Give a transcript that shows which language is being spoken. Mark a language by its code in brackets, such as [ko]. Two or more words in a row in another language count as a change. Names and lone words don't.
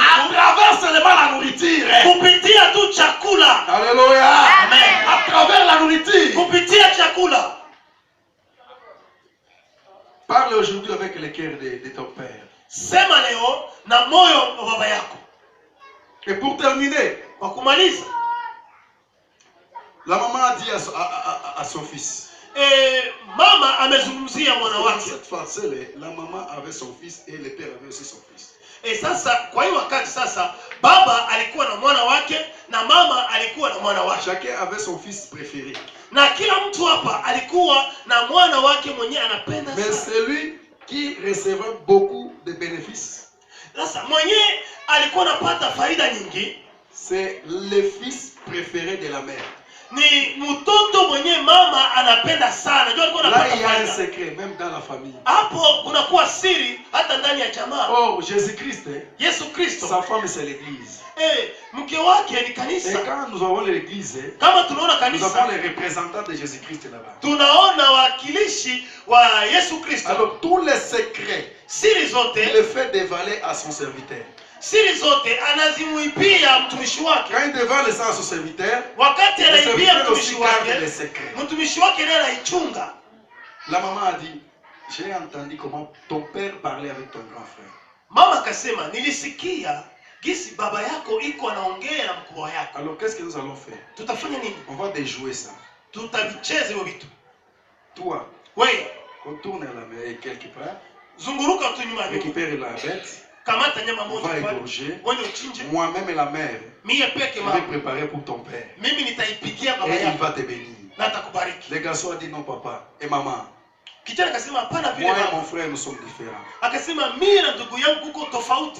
[fr] à [sw] Mungu [fr] travers seulement la nourriture. [sw] kupitia tu chakula. [fr] Alléluia. Amen. À travers la nourriture. [sw] Kupitia chakula. [fr] Parle aujourd'hui avec le cœur de ton père. [sw] Sema leo na moyo wa baba yako. [fr] Et pour terminer, [sw] Kwa kumaliza, [fr] la maman a dit à son fils. [sw] Mama amezungumzia mwana wake. [fr] Cette fois-ci, la maman avait son fils et le père avait aussi son fils. [sw] Sasa kwa hiyo wakati sasa baba alikuwa na mwana wake na mama alikuwa na mwana wake. [fr] Chacun avait son fils préféré. [sw] Na kila mtu hapa alikuwa na mwana wake mwenye anapenda [fr] Mais [sw] sana. [fr] celui qui recevait beaucoup de bénéfices, [sw] Sasa mwenye alikuwa anapata faida nyingi [fr] c'est le fils préféré de la mère. [sw] ni mtoto mwenye mama anapenda sana. Ndio alikuwa [fr] Là, [sw] anapata [fr] il y a un [sw] faida. [fr] secret, même dans la famille. [sw] Hapo kunakuwa siri hata ndani ya jamaa. [fr] Oh, Jésus-Christ, [sw] Yesu Kristo, [fr] sa femme c'est l'église. [sw] mke wake ni [fr] Et [sw] kanisa. [fr] quand nous avons l'église, [sw] Kama tunaona [fr] nous avons [sw] kanisa, [fr] les représentants de Jésus-Christ là-bas. [sw] tunaona wakilishi wa Yesu Kristo. [fr] Alors, tous les secrets, [sw] Siri [fr] il [sw] zote, [fr] le fait dévaler à son serviteur. [sw] siri zote anazimuibia mtumishi wake. [fr] Quand il dévale ça à son serviteur, [sw] Wakati [fr] le [sw] anaibia [fr] serviteur aussi [sw] mtumishi [fr] garde [sw] wake, [fr] les secrets. [sw] mtumishi wake ndiye anaichunga. [fr] La maman a dit, j'ai entendu comment ton père parlait avec ton grand frère. [sw] Mama akasema, nilisikia gisi baba yako iko anaongea na mkubwa yako. [fr] Alors, qu'est-ce que nous allons faire? [sw] Tutafanya nini? [fr] On va déjouer ça. [sw] Tutavicheza hivyo vitu. [fr] Toi, [sw] Wewe [fr] retourne à la mer quelque part, [sw] zunguruka tu nyuma ya nyumba. [fr] récupère la bête, [sw] Kamata nyama [fr] on [sw] moja [fr] va [sw] pale. [fr] égorger. [sw] Wewe uchinje. [fr] Moi-même et la mère, [sw] Mie peke [fr] je vais [sw] mama. [fr] préparer pour ton père. [sw] Mimi nitaipikia baba [fr] Et il [sw] yako [fr] va te bénir. [sw] na atakubariki. [fr] Les garçons ont dit non, papa et maman. [sw] Kijana akasema hapana vile [fr] Moi et [sw] mama. [fr] mon frère, nous sommes différents. [sw] Akasema mimi na ndugu yangu kuko tofauti.